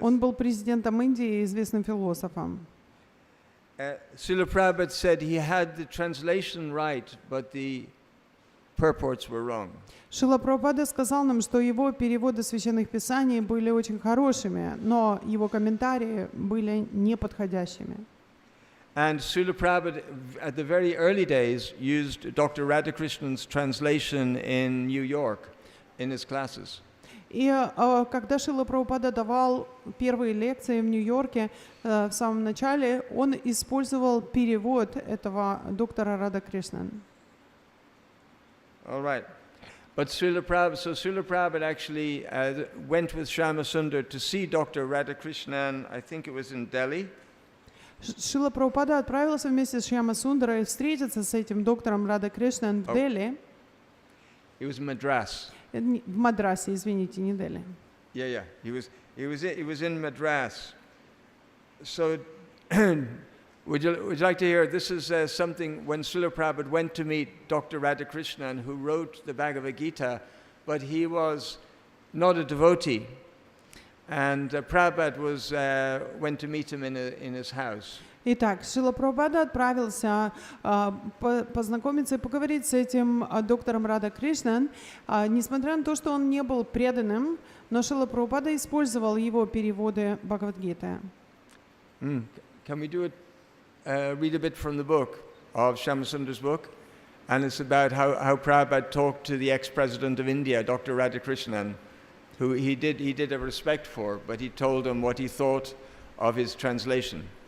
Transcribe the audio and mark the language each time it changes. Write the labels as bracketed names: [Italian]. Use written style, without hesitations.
[Russian] Он был президентом Индии и известным философом. [English] Srila Prabhupada said he had the translation right, but the purports were wrong. [Russian] Шрила Прабхупада сказал нам, что его переводы священных писаний были очень хорошими, но его комментарии были неподходящими. [English] And Srila Prabhupada, at the very early days, used Dr. Radhakrishnan's translation in New York in his classes. [Russian] И когда Шрила Прабхупада давал первые лекции в Нью-Йорке, в самом начале, он использовал перевод этого доктора Рада Кришнан. [English] All right. But Srila Prabhupada actually went with Shyama Sundar to see Dr. Radhakrishnan, I think it was in Delhi. [Russian] Шрила Прабхупада отправился вместе с Шьяма Сундарой встретиться с этим доктором Рада Кришнан в Дели. [English] He was in Madras. [Russian] В Мадрасе, извините, не Дели. [English] Yeah. He was in Madras. So would you like to hear, this is something when Srila Prabhupada went to meet Dr. Radhakrishnan, who wrote the Bhagavad Gita, but he was not a devotee. And Prabhupada went to meet him in his house. [Russian] Итак, Шрила Прабхупада отправился познакомиться и поговорить с этим доктором Рада Кришнан. Несмотря на то, что он не был преданным, но Шрила Прабхупада использовал его переводы Бхагавад-гиты. [English] Can we do it? Read a bit from the book of Shyamasundar's book, and it's about how Prabhupada talked to the ex-president of India, Dr. Radhakrishnan, who he did have respect for, but he told him what he thought of his translation.